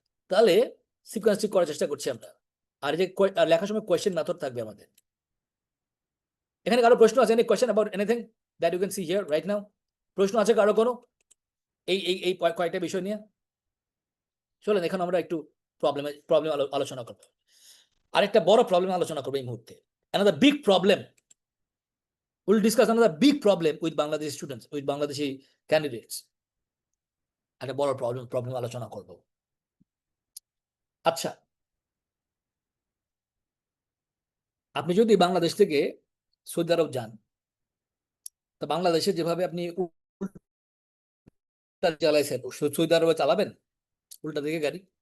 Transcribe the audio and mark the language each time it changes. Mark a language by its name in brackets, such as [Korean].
[Bangla] তাহলে সিকোয়েন্স ঠিক করার চেষ্টা করছি আমরা। আর যে লেখার সময় কোয়েশ্চেন মেথড থাকবে আমাদের। এখানে কারো প্রশ্ন আছে? [English] Any question about anything that you can see here right now? [Bangla] প্রশ্ন আছে কারো কোনো এই কয়েকটা বিষয় নিয়ে? চলেন এখন আমরা একটু প্রবলেম আলোচনা করবো। আরেকটা বড় প্রবলেম আলোচনা করবো এই মুহূর্তে। [English] another big problem, we'll discuss another big problem with Bangladeshi students, with Bangladeshi candidates. [Bangla] একটা বড় প্রবলেম আলোচনা করব। আচ্ছা, আপনি যদি বাংলাদেশ থেকে সৌদি আরব যান, তো বাংলাদেশে যেভাবে আপনি চালাইছেন, সৌদি আরবে চালাবেন উল্টা দিকে গাড়ি?